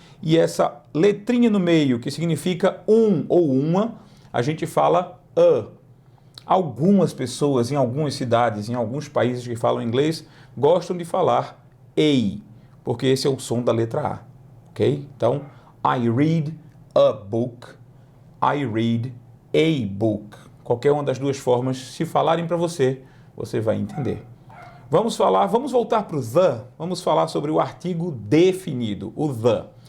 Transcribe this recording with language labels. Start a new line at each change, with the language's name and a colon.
Portuguese: E essa letrinha no meio, que significa um ou uma, a gente fala a. Algumas pessoas, em algumas cidades, em alguns países que falam inglês, gostam de falar a, porque esse é o som da letra A, ok? Então,
English: I read a book, I read a book.
Portuguese: Qualquer uma das duas formas, se falarem para você, você vai entender. Vamos voltar para o the, vamos falar sobre o artigo definido, o the.